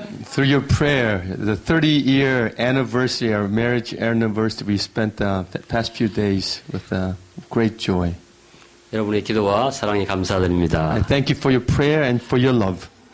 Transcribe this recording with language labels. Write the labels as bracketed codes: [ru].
[en] Through your prayer, the 30-year anniversary, our marriage anniversary, we spent the past few days with great joy. [ko] 여러분의 기도와 사랑에 감사드립니다. [en] I thank you for your prayer and for your love.